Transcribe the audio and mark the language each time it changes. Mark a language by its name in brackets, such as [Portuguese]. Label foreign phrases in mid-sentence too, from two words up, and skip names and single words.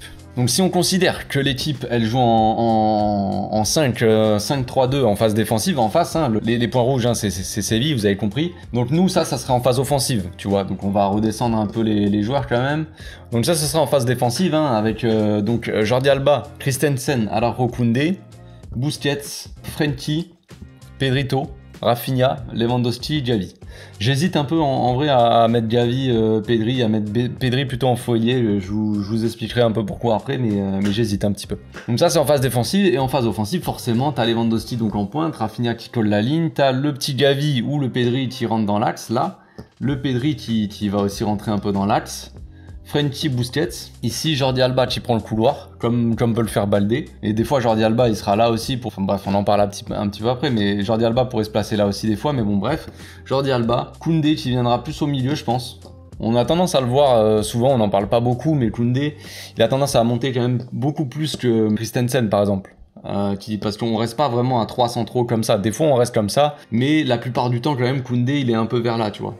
[French] Donc si on considère que l'équipe elle joue en 5-3-2 en phase défensive, en face, hein, les points rouges hein, c'est Séville, vous avez compris. Donc nous ça serait en phase offensive, tu vois. Donc on va redescendre un peu les joueurs quand même. Donc ça sera en phase défensive hein, avec donc Jordi Alba, Christensen, Araujo, Koundé, Busquets, Frenkie, Pedrito, Rafinha, Lewandowski, Gavi. J'hésite un peu en vrai à mettre Gavi, Pedri, à mettre Pedri plutôt en foyer. Je vous expliquerai un peu pourquoi après, mais j'hésite un petit peu. Donc ça c'est en phase défensive, et en phase offensive forcément t'as Lewandowski donc en pointe, Rafinha qui colle la ligne, t'as le petit Gavi ou le Pedri qui rentre dans l'axe là, le Pedri qui va aussi rentrer un peu dans l'axe. Frenkie, Busquets. Ici, Jordi Alba qui prend le couloir, comme peut le faire Baldé. Et des fois, Jordi Alba, il sera là aussi pour... Enfin, bref, on en parle un petit peu après, mais Jordi Alba pourrait se placer là aussi des fois. Mais bon, bref. Jordi Alba. Koundé qui viendra plus au milieu, je pense. On a tendance à le voir souvent, on n'en parle pas beaucoup, mais Koundé, il a tendance à monter quand même beaucoup plus que Christensen, par exemple. Parce qu'on reste pas vraiment à 3 centraux comme ça. Des fois on reste comme ça, mais la plupart du temps quand même Koundé il est un peu vers là, tu vois.